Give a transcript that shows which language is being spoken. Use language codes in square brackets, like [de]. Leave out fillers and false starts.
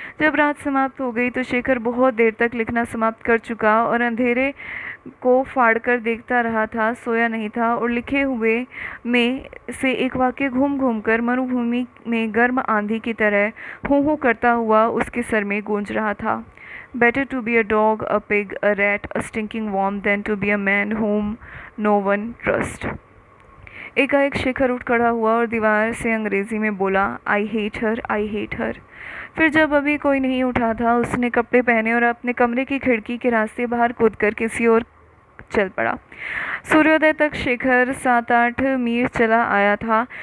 [hi] जब रात समाप्त हो गई तो शेखर बहुत देर तक लिखना समाप्त कर चुका और अंधेरे को फाड़कर देखता रहा था, सोया नहीं था। और लिखे हुए में से एक वाक्य घूम घूम कर मरुभूमि में गर्म आंधी की तरह हूँ हूँ करता हुआ उसके सर में गूंज रहा था। [en] Better to be a dog, a pig, a rat, a stinking worm than to be a man whom no one trusts. [hi] एकाएक शेखर उठ खड़ा हुआ और दीवार से अंग्रेजी में बोला, [en] I hate her, I hate her. [hi] फिर जब अभी कोई नहीं उठा था, उसने कपड़े पहने और अपने कमरे की खिड़की के रास्ते बाहर कूदकर किसी और चल पड़ा। सूर्योदय तक शेखर 7-8 मील चला आया था।